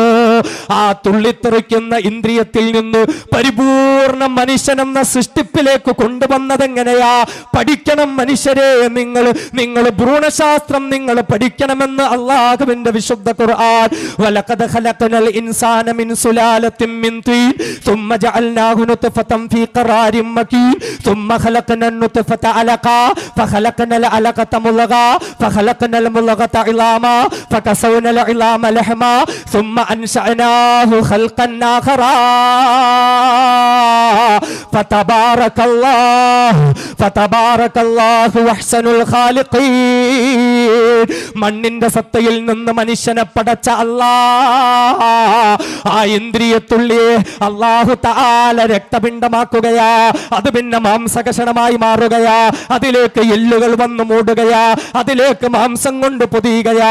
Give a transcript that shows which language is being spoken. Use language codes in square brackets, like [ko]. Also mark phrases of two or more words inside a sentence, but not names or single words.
[ml] ആ തുള്ളിത്തെറിക്കുന്ന ഇന്ദ്രിയത്തിൽ നിന്ന് പരിപൂർണ മനുഷ്യനെന്ന സൃഷ്ടിപ്പിലേക്ക് കൊണ്ടുവന്നത് എങ്ങനെയാ? പഠിക്കണം മനുഷ്യരെ, നിങ്ങൾ ഭ്രൂണശാസ്ത്രം നിങ്ങൾ പഠിക്കണമെന്ന് അല്ലാഹുവിന്റെ വിശുദ്ധ ഖുർആൻ. [ar] ولقد خلقنا الإنسان من سلالة من طين ثم جعلناه نطفة في قرار مكين ثم خلقنا النطفة علقة فخلقنا العلقة مضغة فخلقنا المضغة عظاما فكسونا العظام لحما ثم أنشأناه خلقا آخر فتبارك الله أحسن الخالقين. [ml] മണ്ണിന്റെ സത്തയിൽ നിന്ന് മനുഷ്യനെ പടച്ച ആ ഇന്ദ്രിയത്തുള്ളിയെ [ar] الله تعالى [ml] രക്തപിണ്ഡമാക്കുകയാ. അത് പിന്നെ മാംസകഷണമായി മാറുകയാ, അതിലേക്ക് എല്ലുകൾ വന്നു മൂടുകയാ, അതിലേക്ക് മാംസം കൊണ്ട് പൊതിയുകയാ.